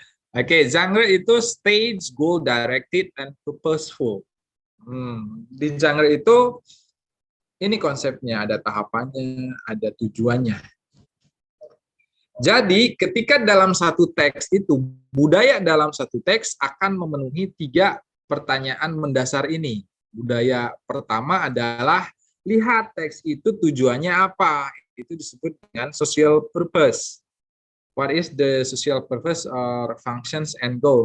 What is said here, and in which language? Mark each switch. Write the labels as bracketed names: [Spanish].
[Indonesian] Oke, genre itu [English] stage, goal directed, and purposeful. [Indonesian] Di genre itu ini konsepnya, ada tahapannya, ada tujuannya. Jadi ketika dalam satu teks itu, budaya dalam satu teks akan memenuhi 3 pertanyaan mendasar ini. Budaya pertama adalah lihat teks itu tujuannya apa. Itu disebut dengan social purpose. [English] What is the social purpose or functions and goal?